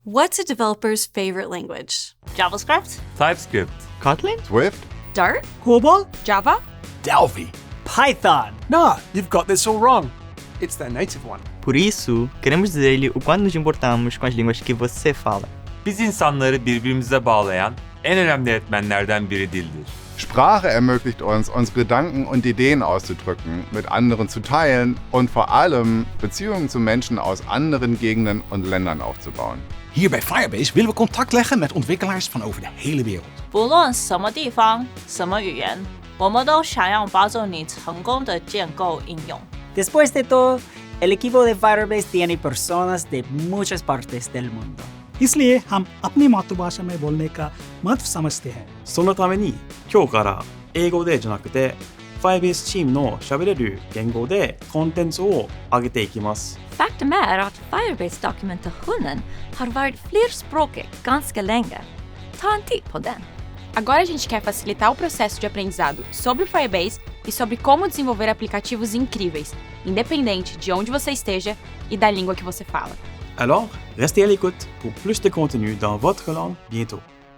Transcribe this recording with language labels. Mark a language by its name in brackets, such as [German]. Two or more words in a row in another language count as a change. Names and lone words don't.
[English] What's a developer's favorite language? JavaScript, TypeScript, Kotlin? Swift? Dart? COBOL? Java, Delphi. Python. Nah, you've got this all wrong. It's their native one. [Portuguese] Por isso, queremos dizer-lhe o quanto nos importamos com as línguas que você fala. [Turkish] Biz insanları birbirimize bağlayan en önemli etmenlerden biri dildir. [German] Sprache ermöglicht uns, unsere Gedanken und Ideen auszudrücken, mit anderen zu teilen und vor allem Beziehungen zu Menschen aus anderen Gegenden und Ländern aufzubauen. [Dutch] Hier bij Firebase willen we contact leggen met ontwikkelaars van over de hele wereld. [Chinese] 不论什么地方、什么语言，我们都想要帮助你成功的建构应用。 [Spanish] Después de todo, el equipo de Firebase tiene personas de muchas partes del mundo. [Hindi] इसलिए हम अपनी मातृभाषा में बोलने का महत्व समझते हैं. [Japanese] そのために今日から英語でじゃなくて Firebase チームの喋れる言語でコンテンツを上げていきます。 [Swedish] Faktum är att Firebase-dokumentationen har varit flerspråkig ganska länge. Ta en titt på den. [Portuguese] Agora a gente quer facilitar o processo de aprendizado sobre o Firebase e sobre como desenvolver aplicativos incríveis, independente de onde você esteja e da língua que você fala. [French] Alors, restez à l'écoute pour plus de contenu dans votre langue bientôt.